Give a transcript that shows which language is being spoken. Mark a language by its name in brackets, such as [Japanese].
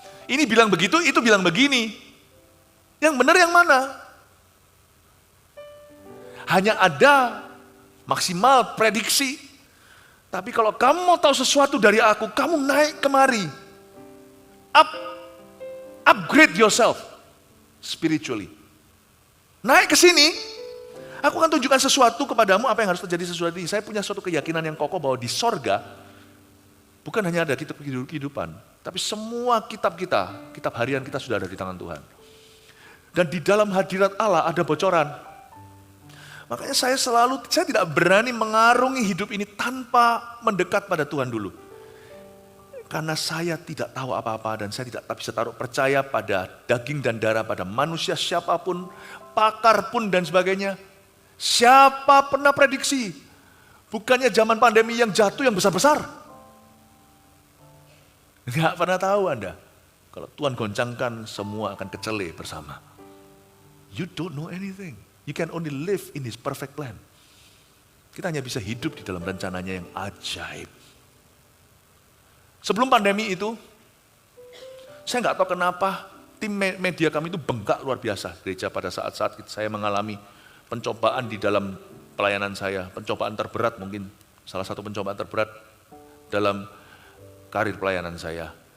[Indonesian] Ini bilang begitu, itu bilang begini. Yang benar yang mana? Hanya ada maksimal prediksi. Tapi kalau kamu mau tahu sesuatu dari aku, kamu naik kemari. [English] Upgrade yourself spiritually. [Indonesian] Naik ke sini. Aku akan tunjukkan sesuatu kepadamu apa yang harus terjadi sesuatu ini. Saya punya suatu keyakinan yang kokoh bahwa di sorga, bukan hanya ada kitab kehidupan, tapi semua kitab kita, kitab harian kita sudah ada di tangan Tuhan. Dan di dalam hadirat Allah ada bocoran. Makanya saya tidak berani mengarungi hidup ini tanpa mendekat pada Tuhan dulu. Karena saya tidak tahu apa-apa dan saya tidak bisa taruh percaya pada daging dan darah, pada manusia siapapun, pakar pun dan sebagainya. Siapa pernah prediksi? Bukannya zaman pandemi yang jatuh yang besar-besar. Enggak pernah tahu Anda. Kalau Tuhan goncangkan, semua akan kecele bersama. [English] You don't know anything. You can only live in His perfect plan. [Indonesian] Kita hanya bisa hidup di dalam rencananya yang ajaib. Sebelum pandemi itu, saya nggak tahu kenapa tim media kami itu bengkak luar biasa. Gereja pada saat-saat saya mengalami pencobaan di dalam pelayanan saya, pencobaan terberat mungkin, salah satu pencobaan terberat dalam karir pelayanan saya.